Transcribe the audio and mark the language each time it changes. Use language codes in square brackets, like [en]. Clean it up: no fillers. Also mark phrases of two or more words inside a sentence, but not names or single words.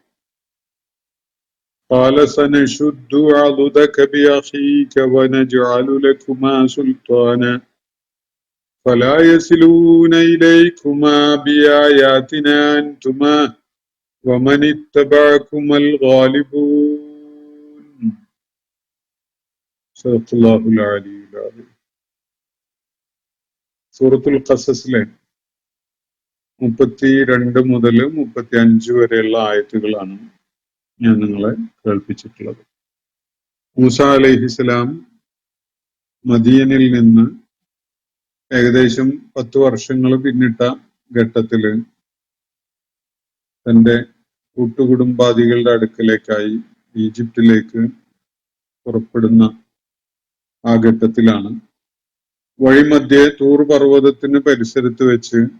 [ar] قال سنشد عضدك بأخيك ونجعل لكما سلطانا فلا يصلون إليكما بآياتنا أنتما ومن اتبعكما الغالبون. صدق الله العلي العظيم. [ml] സൂറത്തുൽ ഖസസിലെ 32 മുതൽ 35 വരെയുള്ള ആയത്തുകളാണ് ഞാൻ നിങ്ങളെ കേൾപ്പിച്ചിട്ടുള്ളത്. മൂസ അലൈഹിസ്സലാം മദിയനിൽ നിന്ന് ഏകദേശം 10 വർഷങ്ങൾ പിന്നിട്ട ഘട്ടത്തില് തന്റെ കൂട്ടുകുടുംബാദികളുടെ അടുക്കലേക്കായി ഈജിപ്തിലേക്ക് പുറപ്പെടുന്ന ആ ഘട്ടത്തിലാണ് വഴിമധ്യേ തൂർ പർവ്വതത്തിന് പരിസരത്ത് വെച്ച്